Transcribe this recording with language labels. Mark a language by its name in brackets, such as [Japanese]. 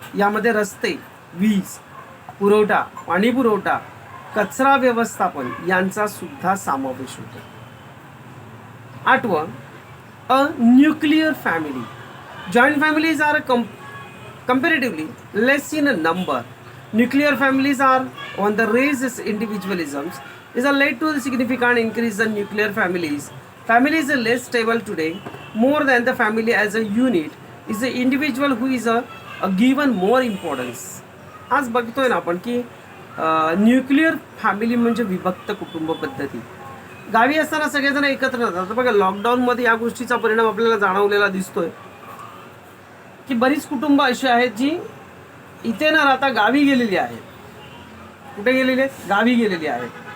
[Marathi] यामध्ये रस्ते, वीज पुरवठा, पाणी पुरवठा, कचरा व्यवस्थापन यांचा सुद्धा समावेश होतो. [English] 8th, a nuclear family. Joint families are comparatively less in number. Nuclear families are on the rise as individualisms is led to the significant increase in nuclear families. Families are less stable today. More than the family as a unit is the individual who is a given more importance. [Marathi] आज बघतोय ना आपण की nuclear family म्हणजे विभक्त कुटुंब पद्धती. गावी असताना सगळेजण एकत्र राहतात. बघा, लॉकडाऊनमध्ये या गोष्टीचा परिणाम आपल्याला जाणवलेला दिसतोय की बरीच कुटुंब अशी आहेत जी इथे न राहता गावी गेलेली आहेत. कुठे गेलेली आहेत? गावी गेलेली आहेत.